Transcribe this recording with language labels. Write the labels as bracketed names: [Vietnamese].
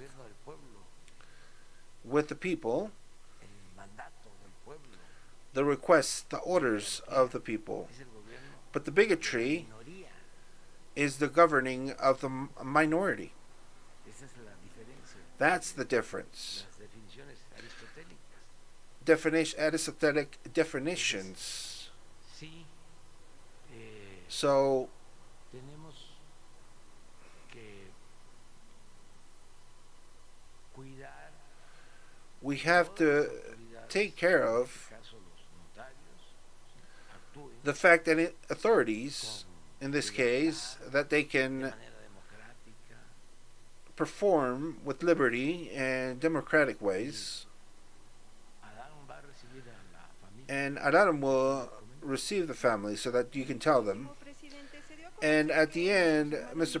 [Spanish] gobierno del pueblo, [English] with the people, [Spanish] el mandato del pueblo, [English] the requests, the orders of the people, [Spanish] es el gobierno [English] but the [Spanish] de la [English] bigotry [Spanish] minoría. [English] is the governing of the minority. [Spanish] Esa es la diferencia. [English] That's the difference. [Spanish] Las definiciones aristotélicas. [English] Definition, Aristotelic definitions. [Spanish] Sí, [English] So [Spanish] tenemos que cuidar [English] we have [Spanish] todas [English] to [Spanish] las autoridades, [English] take care [Spanish] en [English] of [Spanish] este caso los notarios, actúen [English] the fact that authorities, [Spanish] con [English] in this [Spanish] libertad, [English] case, that they [Spanish] de [English] can [Spanish] manera democrática, [English] perform with liberty and democratic ways. [Spanish] Adán va a recibir a la familia [English] And Adam will receive the family so that you can tell them. And at the end, Mr.